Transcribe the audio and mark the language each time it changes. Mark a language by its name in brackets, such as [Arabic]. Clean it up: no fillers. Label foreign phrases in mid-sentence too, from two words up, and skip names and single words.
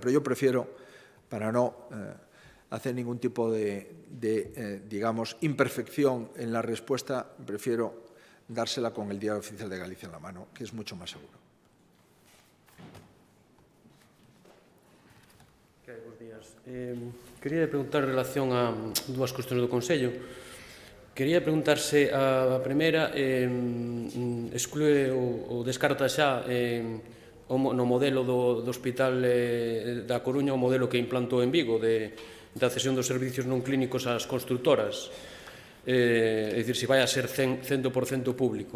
[Spanish] Pero yo prefiero, para no hacer ningún tipo de digamos, imperfección en la respuesta, prefiero dársela con el Diario Oficial de Galicia en la mano, que es mucho más seguro. [Galician] Bos días. Quería preguntar en relación a dúas cuestións do Consello. Quería preguntarse a primeira, exclúe ou descarta xa no modelo do Hospital da Coruña o modelo que implantou en Vigo da cesión dos servicios non clínicos ás constructoras, é dicir, se vai a ser 100% público.